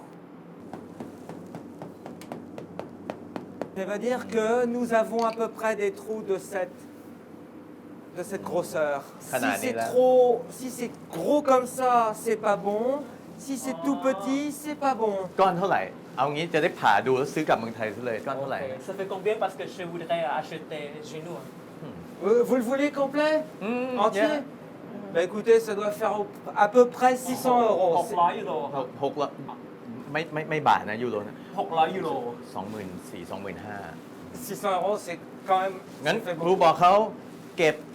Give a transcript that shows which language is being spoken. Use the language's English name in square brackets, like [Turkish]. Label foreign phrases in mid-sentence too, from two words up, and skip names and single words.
[French] Ça veut dire que nous avons à peu près des trous de cette grosseur. Si c'est gros comme ça, c'est pas bon. Si c'est tout petit, c'est pas bon. [Thai] ก้อนเท่าไหร่ เอางี้จะได้ผ่าดูแล้วซื้อกลับเมืองไทยซะเลย ก้อนเท่าไหร่ [French] Ça fait combien parce que je voudrais acheter chez nous Vous le voulez complet Entier yeah. Bah écoutez, ça doit faire à peu près 600 euros. [Thai] 600 ยูโรครับ 6ละไม่บาทนะยูโรนะ 600 ยูโร 24,000 25,000 [French] 600 euros, c'est quand même. [Thai] งั้น [French] ça fait [Thai] ครู [French] beaucoup. [Thai] บอกเขาเก็บ